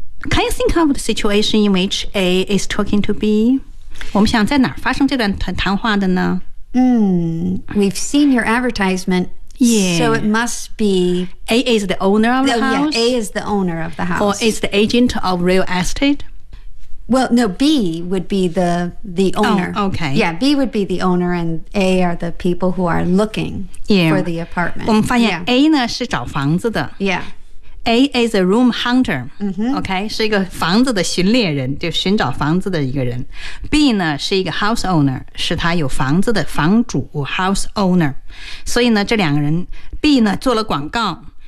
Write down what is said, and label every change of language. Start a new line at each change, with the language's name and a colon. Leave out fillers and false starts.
English: Can you think of the situation in which A is talking to B?
Chinese: 我们想在哪儿发生这段谈话的呢？
English: We've seen your advertisement. Yeah. So it must be... A is the owner of the house? Yeah, A is the owner of the house. Or is the agent of real estate? Well, no, B would be the owner. Oh, okay. Yeah, B would be the owner, and A are the people who are looking for the apartment.
Chinese: 我们发现 A 呢是找房子的。
English: Yeah. A is a room hunter. Mm-hmm.
Chinese: Okay, 是一个房子的寻猎人，就寻找房子的一个人。 B 呢是一个
English: house owner,
Chinese: 是他有房子的房主 house owner. 所以呢这两个人 B 呢做了广告。